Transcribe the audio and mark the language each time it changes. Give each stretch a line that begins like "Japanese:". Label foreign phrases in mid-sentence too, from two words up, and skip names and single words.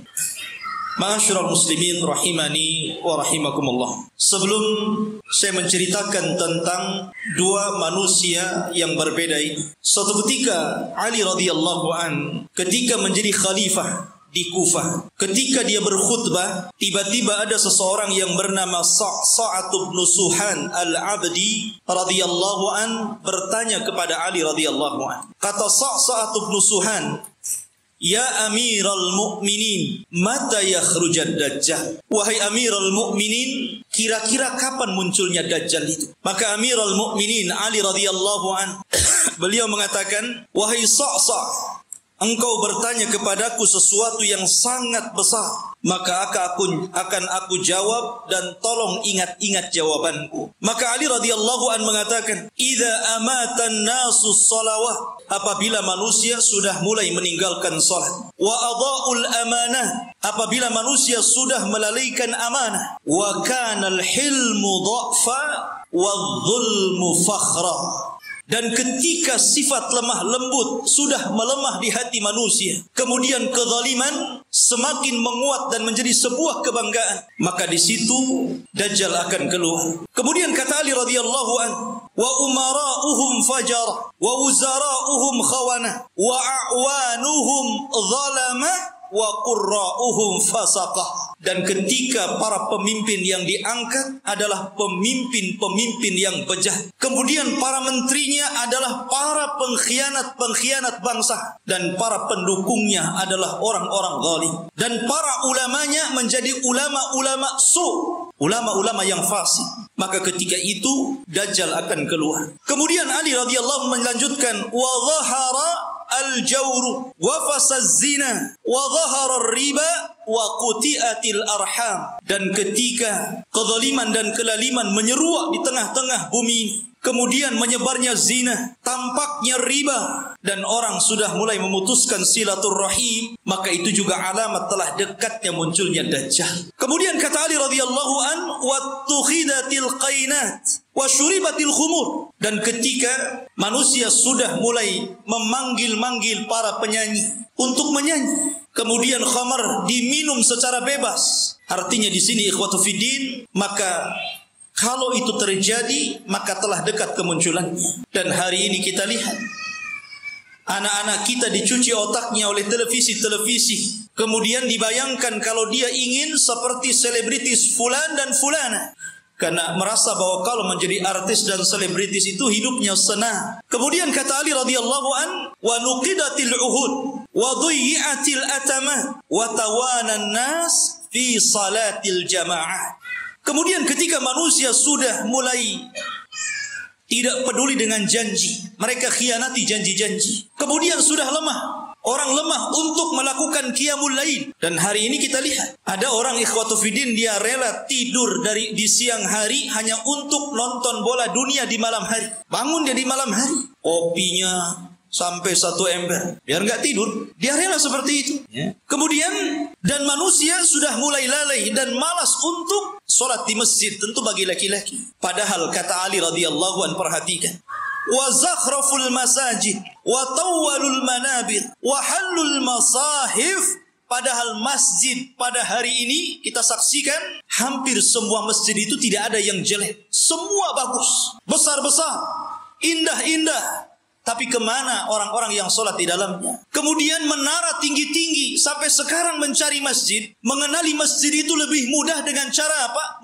Arabic: معاشر المسلمين رحمني ورحمكم الله.
Indonesian: Sebelum saya menceritakan tentang dua manusia yang berbeda ini, suatu ketika Ali
Arabic: رضي الله عنه
Indonesian: ketika menjadi khalifah di Kufah, ketika dia berkhutbah, tiba-tiba ada seseorang yang bernama Sa'sa'ah bin Suhan al-Abdi
Arabic: رضي الله عنه
Indonesian: bertanya kepada Ali
Arabic: رضي الله عنه. Kata Sa'sa'ah bin Suhan, "يا أمير المؤمنين متى يخرج الدجال?"
Indonesian: Wahai
Arabic: أمير المؤمنين,
Indonesian: kira-kira kapan munculnya Dajjal itu? Maka
Arabic: أمير المؤمنين
Indonesian: Ali
Arabic: رضي الله عنه
Indonesian: beliau mengatakan, "Wahai Sa'sa', engkau bertanya kepadaku sesuatu yang sangat besar, maka akan aku jawab, dan tolong ingat-ingat jawabanku." Maka Ali
Arabic: رضي الله عنه
Indonesian: mengatakan,
Arabic: "إذا أمات الناس الصلوات,"
Indonesian: apabila manusia sudah mulai meninggalkan salat,
Arabic: "وأضاعوا الأمانة,"
Indonesian: apabila manusia sudah melalaikan amanah,
Arabic: "وكان الحلم ضعفا والظلم فخرا,"
Indonesian: dan ketika sifat lemah lembut sudah melemah di hati manusia, kemudian kezaliman semakin menguat dan menjadi sebuah kebanggaan, maka di situ Dajjal akan keluar. Kemudian kata Ali
Arabic: رضي الله عنه, "وأمراؤهم فجرة ووزراؤهم خونة وأعوانهم ظلمة وقراؤهم فسقة."
Indonesian: Dan ketika para pemimpin yang diangkat adalah pemimpin-pemimpin yang bejat, kemudian para menterinya adalah para pengkhianat-pengkhianat bangsa, dan para pendukungnya adalah orang-orang zalim, dan para ulamanya menjadi ulama-ulama ulama-ulama yang fasik. Maka ketika itu Dajjal akan keluar. Kemudian Ali radhiyallahu melanjutkan,
Arabic: "وظهر الجور وفشا الزنا وظهر الربا وقطعت الأرحام."
Indonesian: Dan ketika kezaliman dan kelaliman menyeruak di tengah-tengah bumi, kemudian menyebarnya zina, tampaknya riba, dan orang sudah mulai memutuskan silaturrahim, maka itu juga alamat telah dekatnya munculnya Dajjal. Kemudian kata Ali
Arabic: رضي الله عنه, "واتخذت القينات وشربت الخمور."
Indonesian: Dan ketika manusia sudah mulai memanggil-manggil para penyanyi untuk menyanyi, kemudian khamar diminum secara bebas. Artinya di sini
Arabic: إخوتي في الدين,
Indonesian: maka kalau itu terjadi, maka telah dekat kemunculannya. Dan hari ini kita lihat anak-anak kita dicuci otaknya oleh televisi-televisi. Kemudian dibayangkan kalau dia ingin seperti selebritis fulan dan fulana, karena merasa bahwa kalau menjadi artis dan selebritis itu hidupnya senang. Kemudian kata
Arabic: Ali رضي الله عنه, "ونقضت العهود وضيعت الأمانة وتهاون الناس في صلاة الجماعة."
Indonesian: Kemudian ketika manusia sudah mulai tidak peduli dengan janji, mereka khianati janji-janji. Kemudian sudah lemah, orang lemah untuk melakukan
Arabic: قيام الليل.
Indonesian: Dan hari ini kita lihat ada orang
Arabic: إخوتي في الدين,
Indonesian: dia rela tidur di siang hari hanya untuk nonton bola dunia di malam hari. Bangun dia di malam hari, kopinya sampai 1 ember, biar nggak tidur, dia rela seperti itu. Kemudian dan manusia sudah mulai lalai dan malas untuk sholat di masjid, tentu bagi laki-laki. Padahal kata Ali
Arabic: رضي الله عنه,
Indonesian: perhatikan,
Arabic: "وزخرفت المساجد وطولت المنابر وحليت المصاحف."
Indonesian: Padahal masjid pada hari ini kita saksikan hampir semua masjid itu tidak ada yang jelek, semua bagus, besar-besar, indah-indah. Tapi kemana orang-orang yang sholat di dalamnya? Kemudian menara tinggi-tinggi. Sampai sekarang mencari masjid, mengenali masjid itu lebih mudah dengan cara apa?